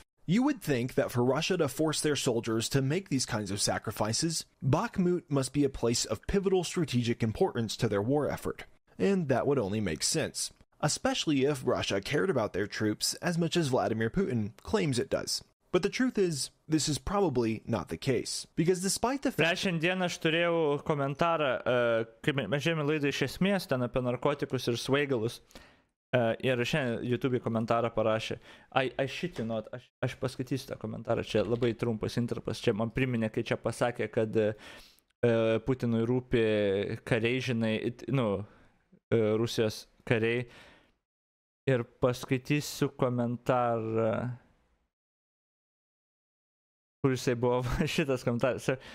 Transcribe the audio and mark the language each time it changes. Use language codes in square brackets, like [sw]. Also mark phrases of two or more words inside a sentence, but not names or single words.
[en] You would think that for Russia to force their soldiers to make these kinds of sacrifices, Bakhmut must be a place of pivotal strategic importance to their war effort, and that would only make sense, especially if Russia cared about their troops as much as Vladimir Putin claims it does. But the truth is, this is probably not the case. Because despite the fact... [lt] Šiandien aš turėjau komentarą, kai mes žiūrėjome laidą iš esmės, ten apie narkotikus ir svaigalus. Ir šiandien YouTube komentarą parašė. [en] I shit you not, [lt] aš paskaitysiu tą komentarą, čia labai trumpas interpas, čia man priminė, kai čia pasakė, kad Putinui rūpi kariai, žinai, Rusijos kariai. Ir paskaitysiu komentarą, kur jisai buvo šitas komentaras.